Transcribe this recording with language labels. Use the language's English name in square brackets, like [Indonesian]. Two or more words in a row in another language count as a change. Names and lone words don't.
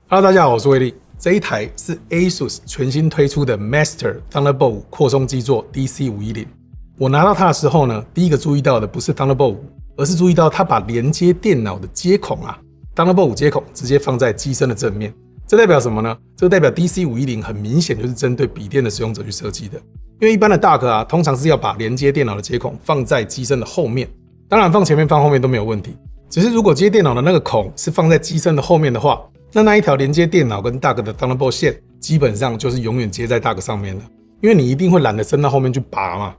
[Chinese] Hello， 大家好，我是威力。這一台是 ASUS 全新推出的 Master Thunderbolt 5擴充基座 DC510。我拿到它的時候呢，第一個注意到的不是 Thunderbolt 5，而是注意到它把連接電腦的接孔Thunderbolt 5接孔直接放在機身的正面。這代表什麼呢？這代表 DC510 很明顯就是針對筆電的使用者去設計的。因為一般的 Dock 通常是要把連接電腦的接孔放在機身的後面，當然放前面放後面都沒有問題。只是如果接電腦的那個孔是放在機身的後面的話，那一條連接電腦跟 Dock 的 Thunderbolt 線基本上就是永遠接在 Dock 上面了，因為你一定會懶得伸到後面去拔嘛。